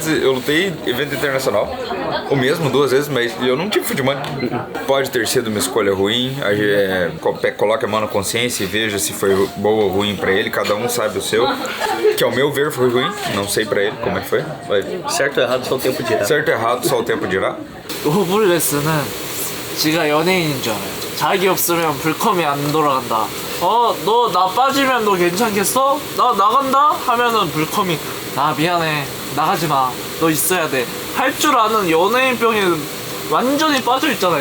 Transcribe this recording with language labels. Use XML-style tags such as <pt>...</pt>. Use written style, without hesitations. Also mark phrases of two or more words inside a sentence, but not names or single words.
<pt>Eu lutei evento internacional, o mesmo 2 vezes, mas eu não tive</pt> <en>Food Money.</en> <pt>Pode ter sido uma escolha ruim. Coloque a mão na consciência e veja se foi boa ou ruim pra ele. Cada um sabe o seu. Que ao meu ver foi ruim. Não sei pra ele como é que foi. Certo ou errado, só o tempo dirá. Certo ou errado, só o tempo dirá.</pt> <ko>노블레스는 지가 연예인인 줄 알아요. 자기 없으면 불컴이 안 돌아간다. 너 나 빠지면 너 괜찮겠어? 나 나간다? 하면은 불컴이 미안해 나가지 마. 너 있어야 돼. 할 줄 아는 연예인병에 완전히 빠져 있잖아요.</ko>